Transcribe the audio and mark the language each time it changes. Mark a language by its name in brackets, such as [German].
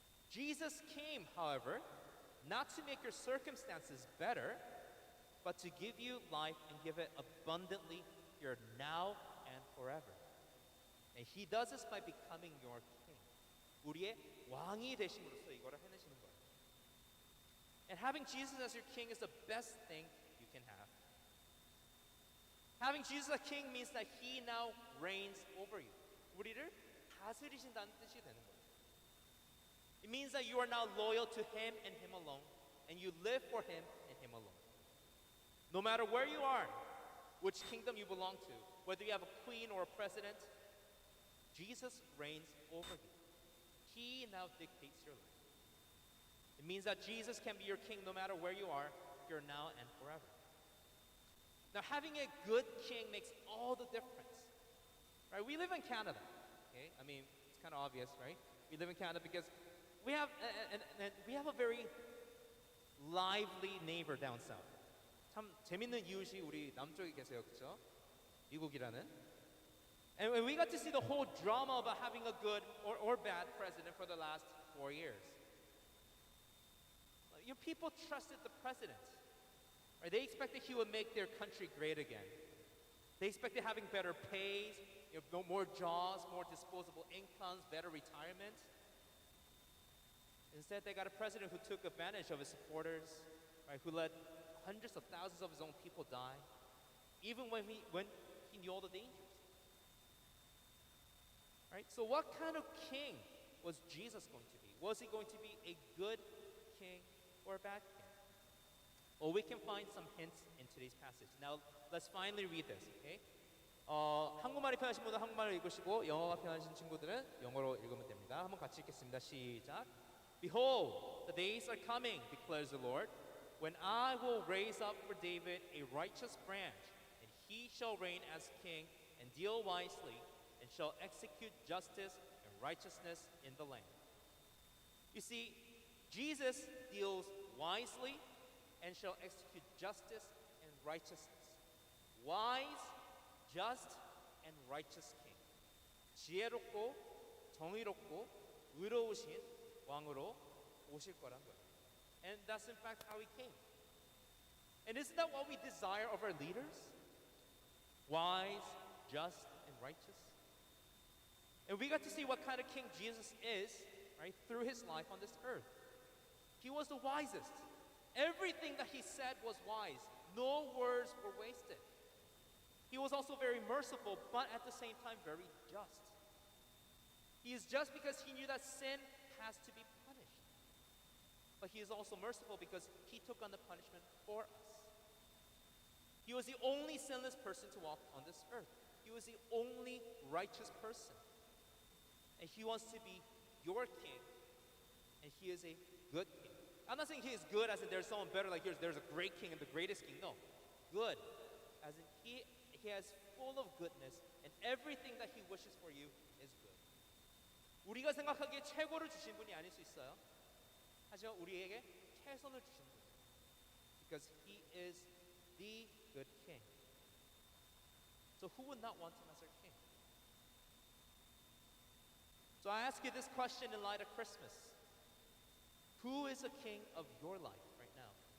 [English] Jesus came, however, not to make your circumstances better, but to give you life and give it abundantly here now and forever. And he does this by becoming your king. [Korean] 우리의 왕이 되심으로써 이거를 해내시는 거예요. [English] And having Jesus as your king is the best thing you can have. Having Jesus as king means that he now reigns over you. [Korean] 우리를 다스리신다는 뜻이 되는 거예요. [English] It means that you are now loyal to him and him alone, and you live for him and him alone. No matter where you are, which kingdom you belong to, whether you have a queen or a president, Jesus reigns over you. He now dictates your life. It means that Jesus can be your king no matter where you are, here now and forever. Now, having a good king makes all the difference. Right? We live in Canada. Okay? I mean, it's kind of obvious, right? We live in Canada because we have a very lively neighbor down south. [Korean] 참 재밌는 이웃이 우리 남쪽에 계세요, 그렇죠? 미국이라는. [English] And we got to see the whole drama about having a good or bad president for the last 4 years. Your people trusted the president. Right? They expected he would make their country great again. They expected having better pays, more jobs, more disposable incomes, better retirement. Instead, they got a president who took advantage of his supporters, right? Who let hundreds of thousands of his own people die, even when he knew all the dangers. Right? So what kind of king was Jesus going to be? Was he going to be a good king or a bad king? Well, we can find some hints in today's passage. Now, let's finally read this, okay? [Korean] 한국말이 편하신 분은 한국말을 읽으시고 영어가 편하신 친구들은 영어로 읽으면 됩니다. 한번 같이 읽겠습니다. 시작. [English] Behold, the days are coming, declares the Lord, when I will raise up for David a righteous branch, and he shall reign as king and deal wisely, and shall execute justice and righteousness in the land. You see, Jesus deals wisely and shall execute justice and righteousness. Wise, just, and righteous king. [Korean] 지혜롭고 정의롭고 의로우신 왕으로 오실 거란 거예요. [English] And that's in fact how he came. And isn't that what we desire of our leaders? Wise, just, and righteous. And we got to see what kind of king Jesus is, right, through his life on this earth. He was the wisest. Everything that he said was wise. No words were wasted. He was also very merciful, but at the same time very just. He is just because he knew that sin has to be punished. But he is also merciful because he took on the punishment for us. He was the only sinless person to walk on this earth. He was the only righteous person. And he wants to be your king, and he is a good king. I'm not saying he is good as in there's someone better, like there's a great king and the greatest king. No, good as in he is full of goodness, and everything that he wishes for you is good. [Korean] 우리가 생각하기에 최고를 주신 분이 아닐 수 있어요. 하지만 우리에게 최선을 주신 분. [English] Because he is the good king. So who would not want him as our king? So I ask you this question in light of Christmas. Who is the king of your life right now?